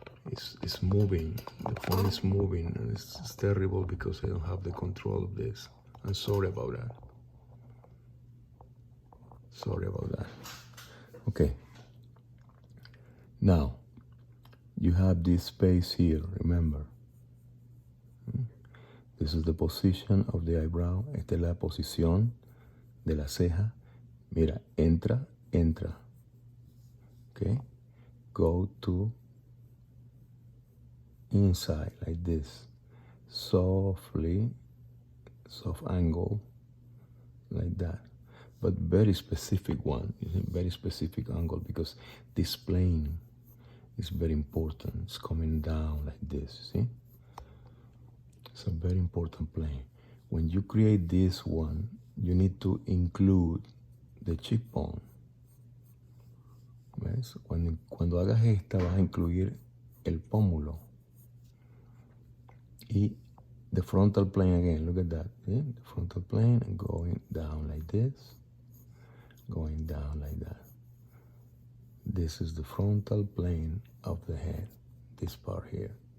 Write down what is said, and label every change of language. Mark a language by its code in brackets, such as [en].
[en] It's moving. The phone is moving, and it's terrible because I don't have the control of this. I'm sorry about that. Sorry about that. Okay. Now, you have this space here, remember. This is the position of the eyebrow. [es] Esta es la posición de la ceja. Mira, entra, entra. Okay? [en] Go to inside like this. Softly, soft angle, like that. But very specific one, very specific angle, because this plane is very important. It's coming down like this, see? It's a very important plane. When you create this one, you need to include the cheekbone. [es] ¿Ves? Cuando hagas esta, vas a incluir el pómulo. Y [en] the frontal plane again, look at that. See? The frontal plane and going down like this. Going down like that. This is the frontal plane of the head, this part here.